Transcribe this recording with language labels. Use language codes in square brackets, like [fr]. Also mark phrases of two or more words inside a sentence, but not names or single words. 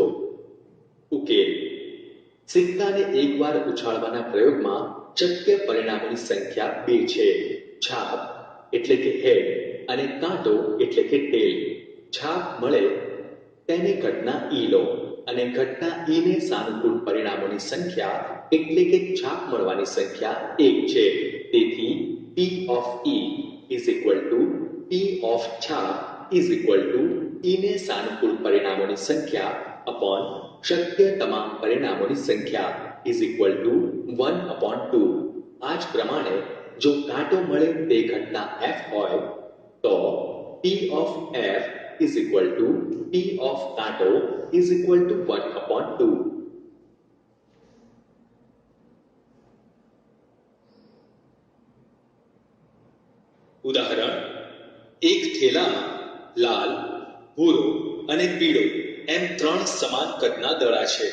[gu] ઉકેલ: સિક્કાને એકવાર ઉછાળવાના પ્રયોગમાં શક્ય પરિણામોની સંખ્યા 2 છે. છાપ એટલે કે હેડ અને કાંટો એટલે કે ટેલ. છાપ મળે તેને ઘટના ઈ લો અને ઘટના ઈ ને સાનુકૂળ પરિણામોની સંખ્યા એટલે કે છાપ મળવાની સંખ્યા 1 છે. તેથી [en] P of E is equal to P of [gu] છાપ [en] is equal to [gu] E ને સાનુકૂળ પરિણામોની સંખ્યા upon શક્ય તમામ પરિણામોની સંખ્યા [en] is equal to 1/2. [gu] આ જ પ્રમાણે જો કાંટો મળે તે ઘટના F હોય તો [en] P of F is equal to P of [gu] કાંટો [en] is equal to 1/2. [gu] ઉદાહરણ: એક થેલામાં લાલ, ભૂરો અને પીળો એમ 3 સમાન કદના દડા છે.